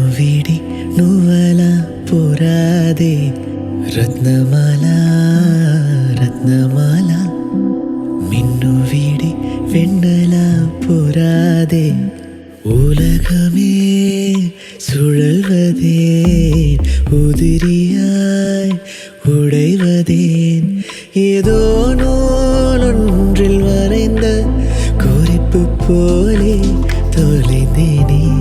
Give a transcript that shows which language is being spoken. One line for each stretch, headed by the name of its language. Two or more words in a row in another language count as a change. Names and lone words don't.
Telugu: వీడి నువ్వలా పోరాదే రత్నమాల రత్నమాల మిన్ను వీడి వెన్నెలా
Tamil: போராதே உலகமே சுழல்வதேன் உதிரியாய் உடைவதேன் ஏதோ நூலொன்றில் வரைந்த குறிப்பு போலே தொலைந்தேனே